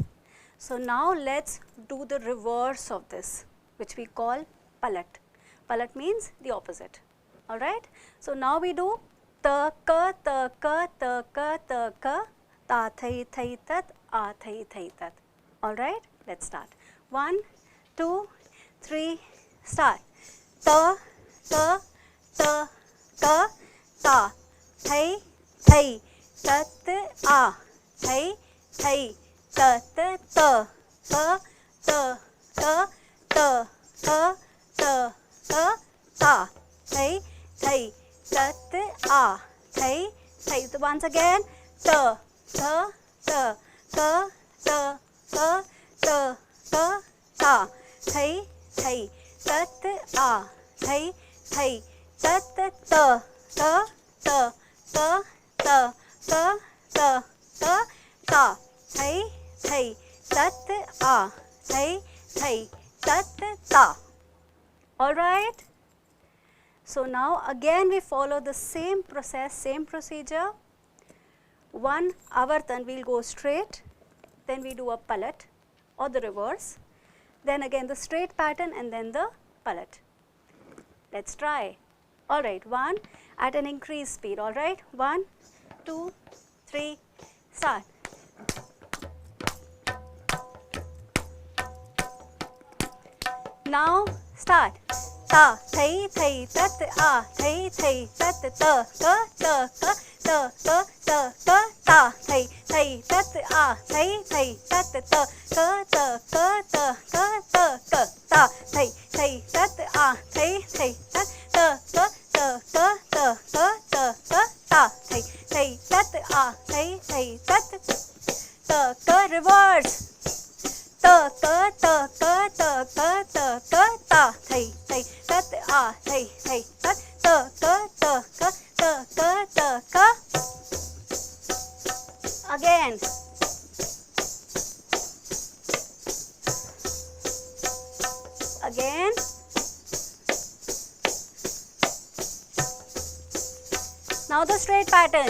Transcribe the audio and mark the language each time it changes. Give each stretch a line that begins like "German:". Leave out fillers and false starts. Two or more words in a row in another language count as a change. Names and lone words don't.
English: So now let's do the reverse of this, which we call palat. Palat means the opposite. All right? So now we do ta ka ta ka ta ka ta ka ta thai thai tat a thai thai tat. All right? Let's start. 1, 2, 3, start. Ta ta ta ka ta thai thai tat a thai thai ta ta ta ta ta ta ta ta ta ta ta thai thai ta a thai thai. Once again, ta ta ta ta ta ta ta ta ta thai thai ta a thai thai ta ta ta ta ta ta ta ta ta ta thai thai ta a thai thai ta ta. All right? So now again we follow the same process, same procedure. One avartan, we'll go straight, then we do a palat or the reverse, then again the straight pattern and then the palat. Let's try. All right, 1 at an increased speed. All right, 1, 2, 3, start. Now start. Ta thai thai tat a thai thai tat ta ka ta ka ta ka ta ka ta thai thai tat a thai thai tat ta ka ta ka ta ka ta ka ta thai thai tat a thai thai tat ta ka ta ka ta ka ta ka ta thai thai tat a thai thai tat ta ka. Reverse. Ta ka ta ka ta ka ta ka ta thai thai tat a thai thai tat ta ka ta ka ta ka ta ka. Again. Again. Now the straight pattern.